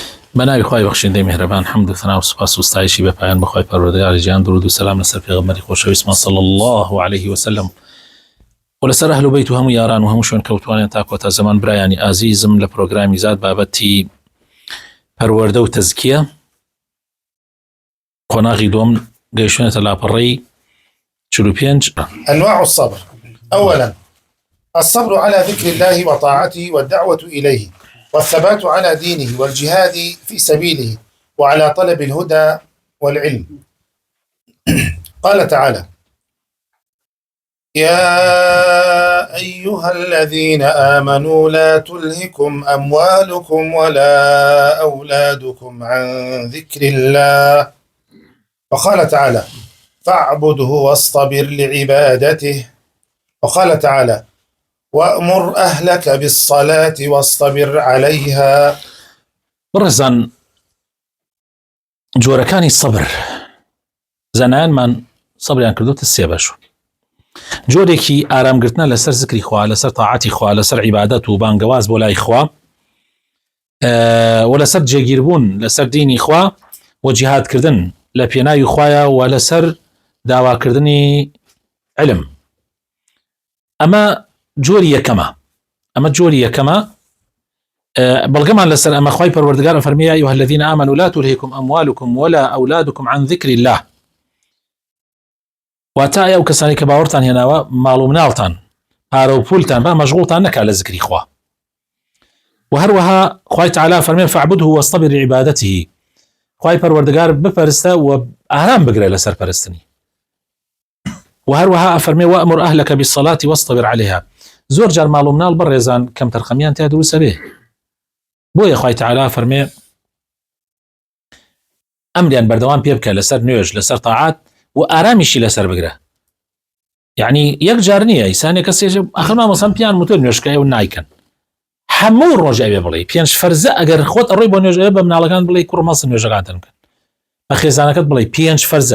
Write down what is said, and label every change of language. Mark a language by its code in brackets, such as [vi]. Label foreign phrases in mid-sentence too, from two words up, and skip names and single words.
[ckb] بناوی خوای بخشنده مهربان، حمد و ثنا و سپاس و ستایشی به پایان بخوای پروردگار جهان، درود و سلام لسر پیغمبری خوشویست [ar] صلی الله علیه و سلم [ckb] و لسر اهل بیت و همو یاران و همو شون کوتوانین تا کۆتا زمان. برایانی عزیزم لە پرۆگرامی زاد بابەتی پەروەردە و تەزکیە قۆناغی دووەم گەیشتوونەتە لاپەڕەی 45. [ar] أنواع الصبر. أولا الصبر على ذكر الله وطاعته والدعوة إليه والثبات على دينه والجهاد في سبيله وعلى طلب الهدى والعلم. قال تعالى: يا أيها الذين آمنوا لا تلهكم أموالكم ولا أولادكم عن ذكر الله. وقال تعالى: فاعبده واصطبر لعبادته. وقال تعالى: وأمر أهلك بالصلاة واصطبر عليها. [ckb] بڕێزان، جۆرەکانی سەبر زەنایانمان سەبریان کردوتە سێ بەش. جۆرێکی ئارامگرتنە لەسەر زکری خوا، لەسەر تاعاتی خوا، لەسەر عیبادەت و بانگەواز بۆ لای خوا و لەسەر جێگیربوون لەسەر دینی خوا و جیهادکردن لە پێناوی خوایە و لەسەر داواکردنی علم. ئەمە جۆری یەکەمە. بەڵگەمان لەسەر ئەمە خوای پەروەردگار فەرمێ: [ar] یا ئەیها الذین آمنوا لا تلهکم أموالكم ولا أولادكم عن ذکر الله. [ckb] واتە ئەو کەسانی کە باوەڕتان هێناوە ماڵ و مناڵتان، پارە و پولتان با مەشغوڵتان نەکا لە زکری خوا. و هەروەها خوای تەعالی فەرمێ: [ar] فاعبده واصطبر لعبادته. [ckb] خوای پەروەردگار بپەرستە و ئارام بگرە لەسەر پەرستنی. و هەروەها ئەفەرمێ: [ar] وأمر أهلك بالصلاة واصطبر عليها. [ckb] زۆر جار ماڵ و مناڵ بەڕێزان کەم تەرخەمیان تیا دروستە بێ، بۆیە خوای تەعالی فەرمێ ئەمریان بەردەوام پێ بکە لەسەر نوێژ، لەسەر تاعات و ئارامیشی لەسەر بگرە. یعنی یەک جار نییە ئیسانێ کەسێ ئەخر مامۆسان پیان وتۆ نوێژکە و نایکەن، هەموو ڕۆژ ئەوێ بڵێ 5 فەرزە ئەگەر خۆت ئەڕۆی بۆ نوێژ بە مناڵەکان بڵێ کوڕ مەس نوێژەکانتان بکەن، بە خێزانەکەت بڵێ 5 فەرزە.